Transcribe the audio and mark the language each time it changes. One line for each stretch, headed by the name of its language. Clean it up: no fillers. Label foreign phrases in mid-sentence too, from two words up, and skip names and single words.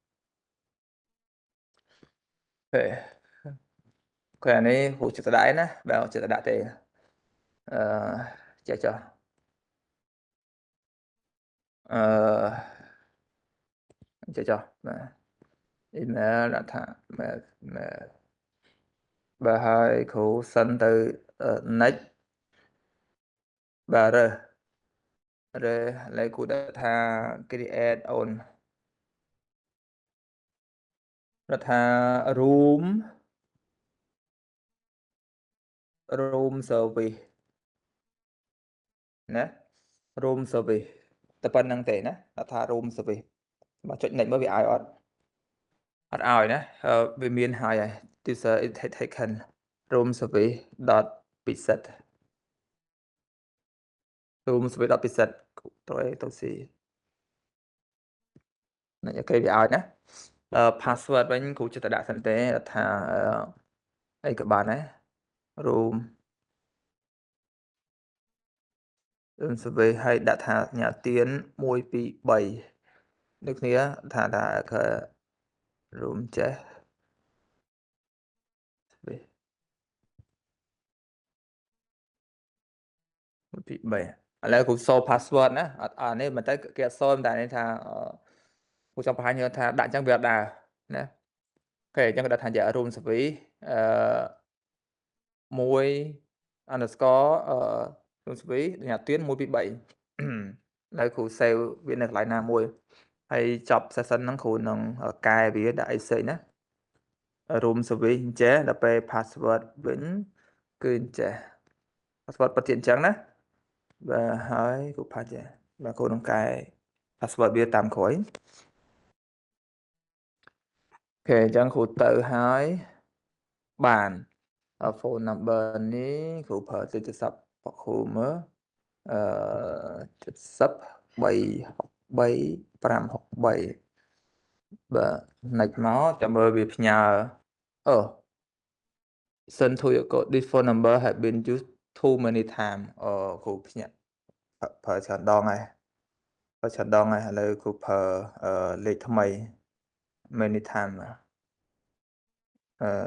Khmer: អូខេអានេះគ្រូចិត្តដាក់ឯណាបាទចិត្តដាក់ទេអឺចេះចុះអឺចេះចុះបាទ email ដាក់ថា mail បាទហើយគ្រូសិនទៅ next បាទរើសឥឡូវគ្រូដាក់ថា
English: create own
Khmer: ដាក់ថា
English: room service
Khmer: ណា
English: room service
Khmer: តែប៉ុណ្្នឹងទេណាដាក់ថា
English: room service
Khmer: បើចុច next មើលវាឲ្យអត់ឲ្យណាវាមានហើយ
English: user is taken room service dot visit room service dot visit
Khmer: ទៅស៊ីអូខេវាឲ្យណាpassword វិញគ្រូចិត្តដាក់សិនទេថាអីក៏បានដែរ
English: room survey
Khmer: ហើយដាក់ថាញ៉ាទៀន1 2 3ដូចគ្នាថាroom ចេះ 1 2 3ឥឡូវគ្រូសូ password ណាអត់នេះមិនទៅគេអត់សូមតែនេះថាគ្រូចង់បង្ហាញថាដាក់អញ្ចឹងវាអត់ដើរណាអូខេអញ្ចឹងដាក់ថា
English: room survey
Khmer: 1
English: underscore room survey
Khmer: ញ៉ាទៀន1 2 3ហើយគ្រូ save វានៅកន្លែងណាមួយហើយចប់ session ហ្នឹងគ្រូនឹងកែវាដាក់អីផ្សេងណា
English: room service
Khmer: អញ្ចេះដល់ពេល password វិញគឺអញ្ចេះ password ពិតជាអញ្ចឹងណាបាទហើយគ្រូផាច់ចេះបាទគ្រូនឹងកែ password វាតាមក្រោយ អូខេអញ្ចឹងគ្រូទៅហើយបាន
English: phone number
Khmer: នេះគ្រូប្រើលេខទូរស័ព្ទរបស់គ្រូមើល70 363 563បាទ next មកចាំមើលវាផ្ញើអូ
English: send to your code this phone number have been used too many time
Khmer: គ្រូភ្ញាក់ប្រើច្រើនដងហើយឥឡូវគ្រូប្រើលេខថ្មី
English: many time
Khmer: អឺ